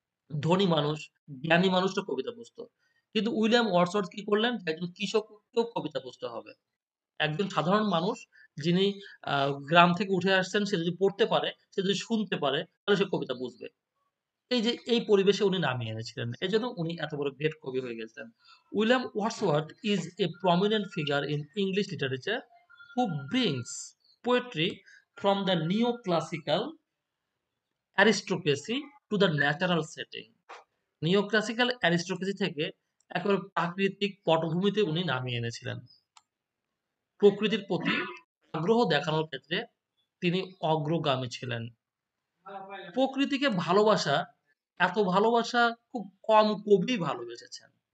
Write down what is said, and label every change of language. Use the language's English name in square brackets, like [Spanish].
[Bangla] ধনী মানুষ, জ্ঞানী মানুষরা কবিতা বুঝত। কিন্তু উইলিয়াম ওয়ার্ডসওয়ার্থ কি করলেন? একজন কৃষককেও কবিতা বুঝতে হবে। একজন সাধারণ মানুষ যিনি আ গ্রাম থেকে উঠে আসছেন সে যদি পড়তে পারে, সে যদি শুনতে পারে তাহলে সে কবিতা বুঝবে। এই যে এই পরিবেশে উনি নামিয়ে এনেছিলেন। এজন্য উনি এত বড় গ্রেট কবি হয়ে গেছেন। [English] William Wordsworth is a prominent figure in English literature who brings poetry from the neoclassical aristocracy to the natural setting. [Bangla] Neoclassical aristocracy থেকে একেবারে প্রাকৃতিক পটভূমিতে উনি নামিয়ে এনেছিলেন। প্রকৃতির প্রতি আগ্রহ দেখানোর ক্ষেত্রে তিনি অগ্রগামী ছিলেন। প্রকৃতিকে ভালোবাসা, এত ভালোবাসা খুব কম কবিই ভালোবেসেছেন।